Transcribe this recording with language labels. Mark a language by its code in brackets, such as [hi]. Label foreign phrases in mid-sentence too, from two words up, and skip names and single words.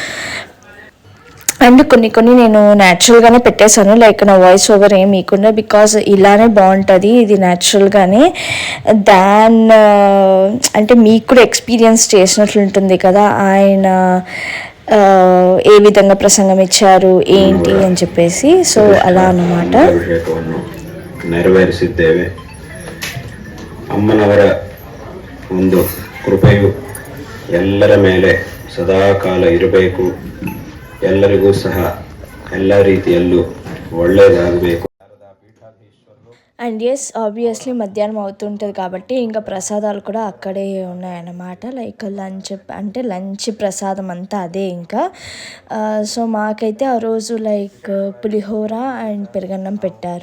[te] అండ్ కొన్ని నేను న్యాచురల్గానే పెట్టేశాను, లైక్ నా [en] voice over [te] ఏం ఇవ్వకుండా, బికాజ్ ఇలానే బాగుంటుంది ఇది న్యాచురల్గానే. అంటే మీకు కూడా ఎక్స్పీరియన్స్ చేసినట్లు ఉంటుంది కదా ఆయన ఏ విధంగా ప్రసంగం ఇచ్చారు ఏంటి అని చెప్పేసి. సో అలా అన్నమాట. [kn] ನೆರವೇರಿಸಿದ್ದೇವೆ. ಅಮ್ಮನವರ ಒಂದು ಕೃಪೆಯು ಎಲ್ಲರ ಮೇಲೆ ಸದಾಕಾಲ ಇರಬೇಕು. ಎಲ್ಲರಿಗೂ ಸಹ ಎಲ್ಲ ರೀತಿಯಲ್ಲೂ ಒಳ್ಳೆಯದಾಗಬೇಕು. [en] and as obviously [te] మధ్యాహ్నం అవుతుంటుంది కాబట్టి ఇంకా ప్రసాదాలు కూడా అక్కడే ఉన్నాయన్నమాట. [en] like lunch [te] ప్రసాదం అంతా అదే ఇంకా. సో మాకైతే ఆ రోజు లైక్ పులిహోర అండ్ పెరుగన్నం పెట్టారు.